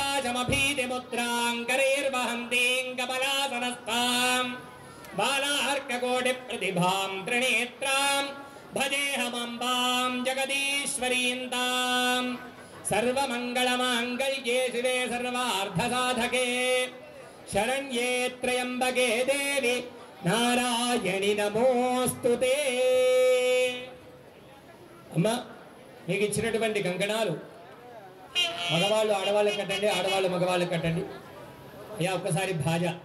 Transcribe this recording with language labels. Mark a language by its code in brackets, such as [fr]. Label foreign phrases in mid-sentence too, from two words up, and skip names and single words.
[sa] वाचमभीतिमुद्राङ्करैर्वहन्तीं कमलासनस्थां बालार्ककोटिप्रतिभां त्रिनेत्रां भजेऽहमम्बां जगदीश्वरीं तां सर्वमङ्गलमाङ्गल्ये शिवे सर्वार्थसाधके शरण्ये त्र्यम्बके देवी नारायणि नमोऽस्तुते। [te] అమ్మా మీకు ఇచ్చినటువంటి కంకణాలు మగవాళ్ళు ఆడవాళ్ళకి కట్టండి, ఆడవాళ్ళు మగవాళ్ళకి కట్టండి. అయ్యా ఒక్కసారి భాజ